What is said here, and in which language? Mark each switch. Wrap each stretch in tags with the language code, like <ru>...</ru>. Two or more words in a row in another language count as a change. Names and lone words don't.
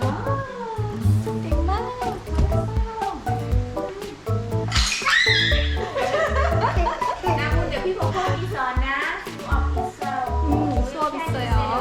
<ko>정말</ko> <th>나무 เดี๋ยวพี่โคโค่มีสอนนะออกมีสอน</th> <ko>수업 있어요.</ko>